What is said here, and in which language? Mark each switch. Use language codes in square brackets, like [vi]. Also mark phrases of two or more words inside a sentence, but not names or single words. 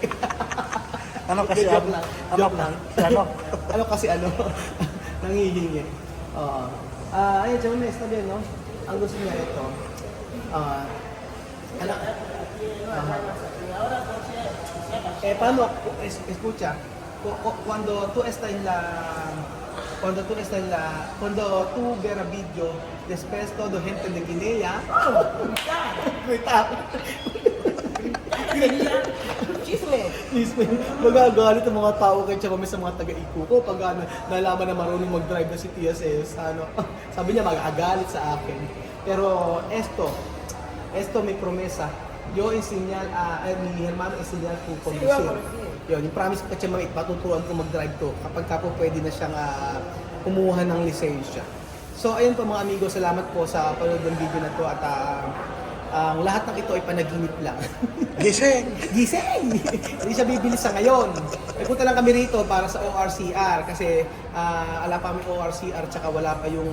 [tl] Ano kasi Joke lang. Joke lang. Ano kasi nangihingi. Oo. Ayun, Chamame, sabi no? Ang gusto niya ito. Paano? [es] Escucha. Cuando tú tú ver a video, después todo gente de Guinea, Chisme. [tl] Magagalit ang mga tao kay Chamame sa mga taga-Ico ko pag nalaman na marunong mag-drive na si Tia Cez. Sabi niya magagalit sa akin. [es] Pero esto may promesa. Yo enseñar mi hermano enseñar to conducir. [tl] Yun, yung promise ko kay Chamame, patuturuan ko mag-drive to kapag ka po pwede na siyang kumuha ng lisensya. So ayun po mga amigo, salamat po sa panood ng video na to at ang lahat ng ito ay panaginip lang. Gising! Gising! Hindi siya bibili sa ngayon. Punta lang kami rito para sa ORCR kasi wala pa kami ORCR tsaka wala pa yung